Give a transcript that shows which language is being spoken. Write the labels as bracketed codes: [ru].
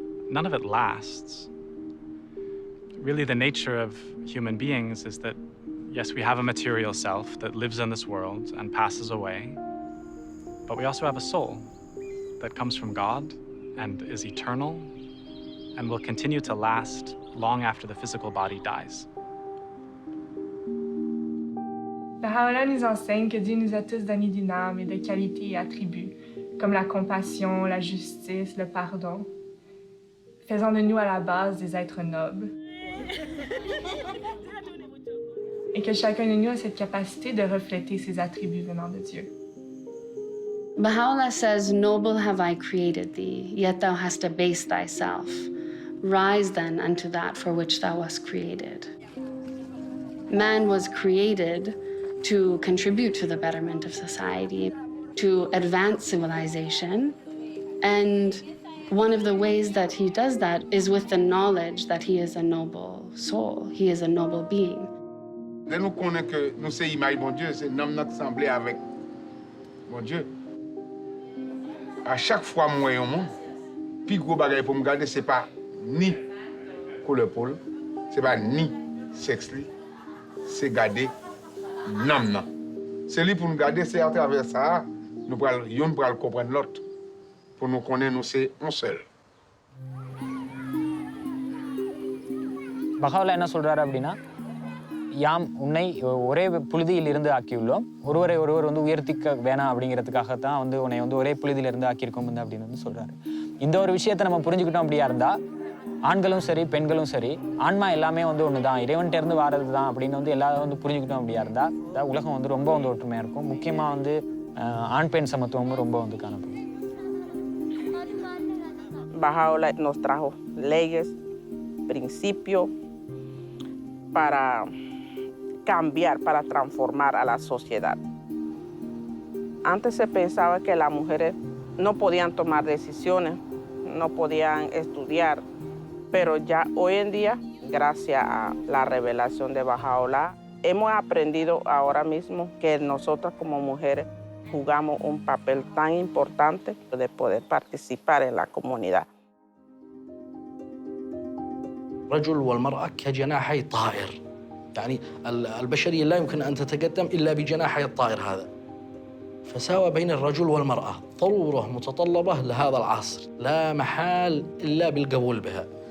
[en] None of it lasts. Really, the nature of human beings is that, yes, we have a material self that lives in this world and passes away, but we also have a soul that comes from God and is eternal and will continue to last long after the physical body dies. [fr] Baha'u'llah nous enseigne que Dieu nous a tous donné d'une âme et de qualités et attributs, comme la compassion, la justice, le pardon, faisant de nous à la base des êtres nobles. Et que chacun de nous a cette capacité de refléter ces attributs venant de Dieu. [en] Baha'u'llah says, "Noble have I created thee, yet thou hast abased thyself. Rise then unto that for which thou wast created." Man was created to contribute to the betterment of society, to advance civilization, and one of the ways that he does that is with the knowledge that he is a noble soul, he is a noble being. [fr] Là, nous connaissons que nous sommes l'image de bon Dieu, c'est un homme qui semblé avec bon Dieu. À chaque fois que je vois un monde, le plus gros bagage pour me garder, ce n'est pas ni couleur peau, ce n'est pas ni sexe, c'est garder l'âme. C'est lui pour nous garder, c'est à travers ça, nous pourrons comprendre l'autre. Pour nous connaître, nous c'est un seul. [ta] Baha'u'llah என்ன சொல்றாரு அப்படின்னா, யாம் உன்னை ஒரே புழுதியிலிருந்து ஆக்கியுள்ளோம், ஒருவரை ஒருவர் வந்து உயர்த்திக்க வேணாம் அப்படிங்கிறதுக்காகத்தான் வந்து உன்னை வந்து ஒரே புழுதியிலிருந்து ஆக்கியிருக்கோம் அப்படின்னு வந்து சொல்றாரு. இந்த ஒரு விஷயத்தை நம்ம புரிஞ்சுக்கிட்டோம் அப்படியா இருந்தா, ஆண்களும் சரி பெண்களும் சரி, ஆன்மா எல்லாமே வந்து ஒன்று தான், இறைவன்கிட்ட இருந்து வாரது தான் அப்படின்னு வந்து எல்லாரும் வந்து புரிஞ்சுக்கிட்டோம் அப்படியா இருந்தா, உலகம் வந்து ரொம்ப வந்து ஒற்றுமையா இருக்கும். முக்கியமாக வந்து ஆண் பெண் சமத்துவமும் ரொம்ப வந்து காணப்படும். [es] Baha'u'llah nos trajo leyes, principios para cambiar, para transformar a la sociedad. Antes se pensaba que las mujeres no podían tomar decisiones, no podían estudiar, pero ya hoy en día, gracias a la revelación de Baha'u'llah, hemos aprendido ahora mismo que nosotras como mujeres jugamos un papel tan importante de poder participar en la comunidad. [ar] الرجل والمرأة كجناحي طائر، يعني البشرية لا يمكن أن تتقدم إلا بجناحي الطائر هذا. فساوى بين الرجل والمرأة ضرورة متطلبة لهذا العصر، لا محال إلا بالقبول بها.